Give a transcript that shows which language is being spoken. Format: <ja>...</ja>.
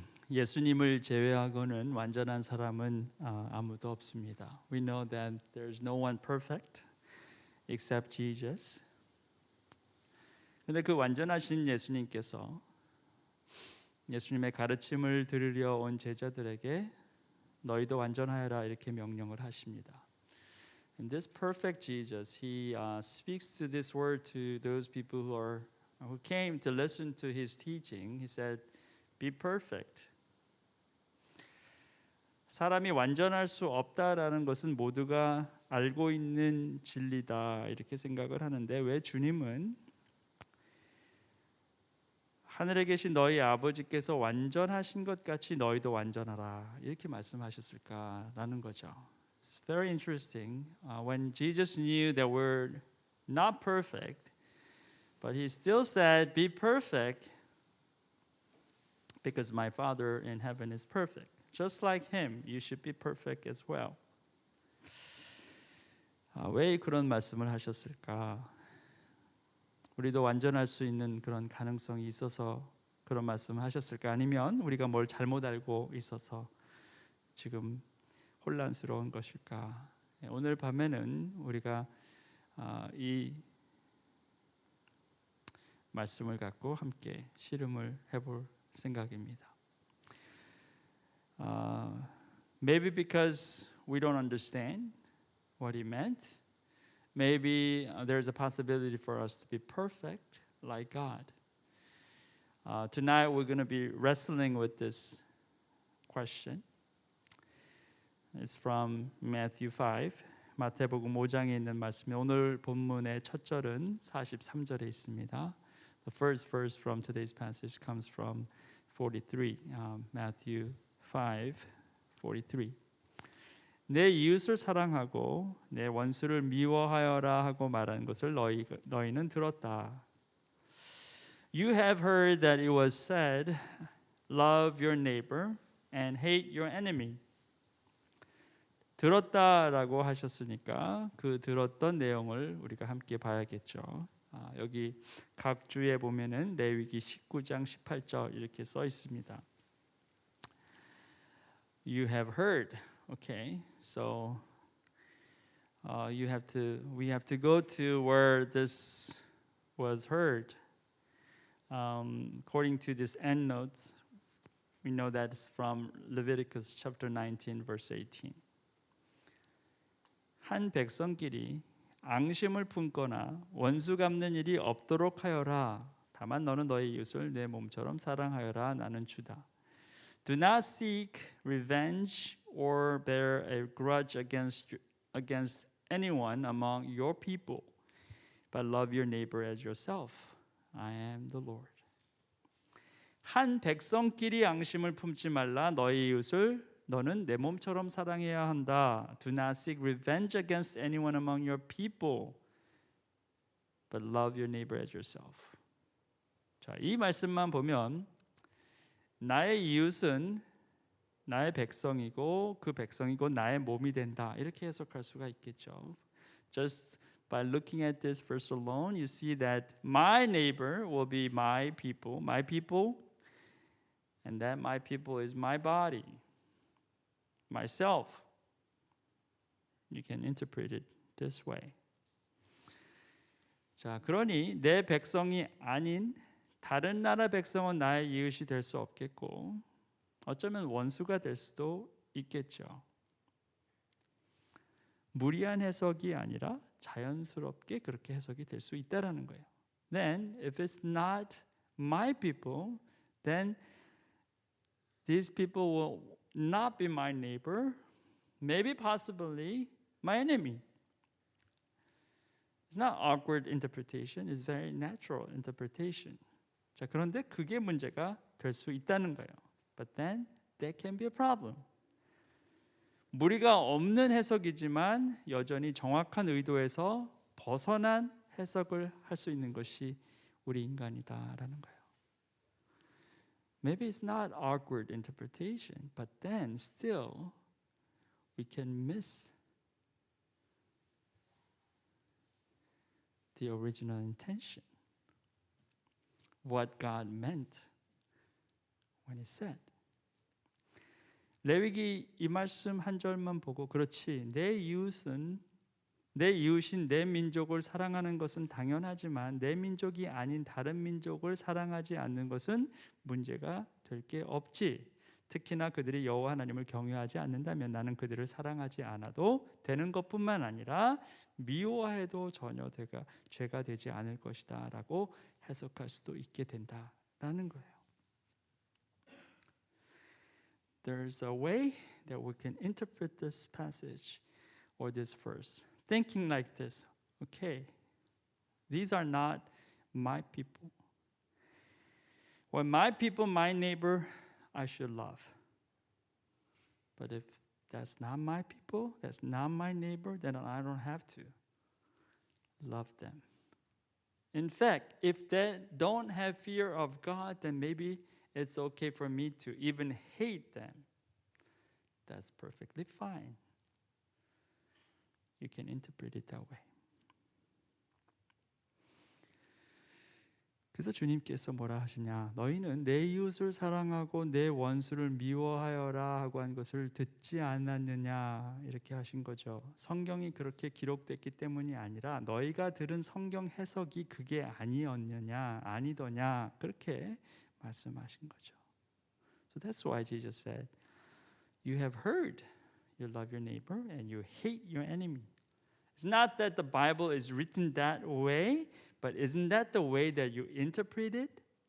<ko>예수님을 제외하고는 완전한 사람은 아무도 없습니다.</ko> <en>We know that there's no one perfect except Jesus.</en> <ko>근데 그 완전하신 예수님께서 예수님의 가르침을 들으려 온 제자들에게 너희도 완전하여라 이렇게 명령을 하십니다.</ko> <en>And this perfect Jesus, he speaks to this word to those people who came to listen to his teaching. He said, "Be perfect."</en> <ko>사람이 완전할 수 없다라는 것은 모두가 알고 있는 진리다 이렇게 생각을 하는데 왜 주님은 하늘에 계신 너희 아버지께서 완전하신 것 같이 너희도 완전하라 이렇게 말씀하셨을까라는 거죠.</ko> <en>It's very interesting. When Jesus knew that we're not perfect, but he still said, "Be perfect, because my Father in heaven is perfect. Just like him, you should be perfect as well."</en> <ko>왜 그런 말씀을 하셨을까? 우리도 완전할 수 있는 그런 가능성이 있어서 그런 말씀을 하셨을까? 아니면 우리가 뭘 잘못 알고 있어서 지금 혼란스러운 것일까? 오늘 밤에는 우리가 이 말씀을 갖고 함께 씨름을 해볼 생각입니다.</ko> <en>Maybe because we don't understand what he meant. Maybe there's a possibility for us to be perfect like God. Tonight we're going to be wrestling with this question. It's from Matthew 5.</en> <ko>마태복음 5장에 있는 말씀이 오늘 본문의 첫 절은 43절에 있습니다.</ko> <en>The first verse from today's passage comes from 43. Matthew 5:43.</en> <ko>내 이웃을 사랑하고 내 원수를 미워하여라 하고 말한 것을 너희는 들었다.</ko> <en>You have heard that it was said, "Love your neighbor and hate your enemy."</en> <ko>들었다라고 하셨으니까 그 들었던 내용을 우리가 함께 봐야겠죠. 여기 각 주에 보면은 레위기 19장 18절 이렇게 써 있습니다.</ko> <en>You have heard. Okay, so we have to go to where this was heard. According to this end notes, we know that it's from Leviticus chapter 19, verse 18.</en> <ko>한 백성끼리 앙심을 품거나 원수 갚는 일이 없도록 하여라. 다만 너는 너의 이웃을 내 몸처럼 사랑하여라. 나는 주다.</ko> <en>Do not seek revenge or bear a grudge against anyone among your people, but love your neighbor as yourself. I am the Lord.</en> <ko>한 백성끼리 앙심을 품지 말라. 너희 이웃을 너는 내 몸처럼 사랑해야 한다.</ko> <en>Do not seek revenge against anyone among your people, but love your neighbor as yourself.</en> <ko>자, 이 말씀만 보면 나의 이웃은 나의 백성이고 그 백성이 곧 나의 몸이 된다. 이렇게 해석할 수가 있겠죠.</ko> <en>Just by looking at this verse alone, you see that my neighbor will be my people, and that my people is my body, myself. You can interpret it this way.</en> <ko>자, 그러니 내 백성이 아닌 다른 나라 백성은 나의 이웃이 될 수 없겠고 어쩌면 원수가 될 수도 있겠죠. 무리한 해석이 아니라 자연스럽게 그렇게 해석이 될 수 있다라는 거예요.</ko> <en>Then if it's not my people, then these people will not be my neighbor, maybe possibly my enemy. It's not awkward interpretation, it's very natural interpretation.</en> <ko>자, 그런데 그게 문제가 될 수 있다는 거예요.</ko> <en>But then that can be a problem.</en> <ko>무리가 없는 해석이지만 여전히 정확한 의도에서 벗어난 해석을 할 수 있는 것이 우리 인간이다라는 거예요.</ko> <en>Maybe it's not awkward interpretation, but then still we can miss the original intention. What God meant when he said.</en> <ko>레위기 이 말씀 한 절만 보고 그렇지 내 이웃인 내 민족을 사랑하는 것은 당연하지만 내 민족이 아닌 다른 민족을 사랑하지 않는 것은 문제가 될 게 없지. 특히나 그들이 여호와 하나님을 경외하지 않는다면 나는 그들을 사랑하지 않아도 되는 것뿐만 아니라 미워해도 전혀 죄가 되지 않을 것이다 라고 해석할 수도 있게 된다라는 거예요.</ko> <en>There's a way that we can interpret this passage or this verse thinking like this. Okay, these are not my people. When my people, my neighbor, I should love. But if that's not my people, that's not my neighbor, then I don't have to love them. In fact, if they don't have fear of God, then maybe it's okay for me to even hate them. That's perfectly fine. You can interpret it that way.</en> <ko>그래서 주님께서 뭐라 하시냐? 너희는 내 이웃을 사랑하고 내 원수를 미워하여라 하고 한 것을 듣지 않았느냐? 이렇게 하신 거죠. 성경이 그렇게 기록됐기 때문이 아니라 너희가 들은 성경 해석이 그게 아니더냐? 그렇게 말씀하신 거죠.</ko> <en>So that's why Jesus said, you have heard you love your neighbor and you hate your enemy. It's not that the Bible is written that way, but isn't that the way that you interpret it?</en>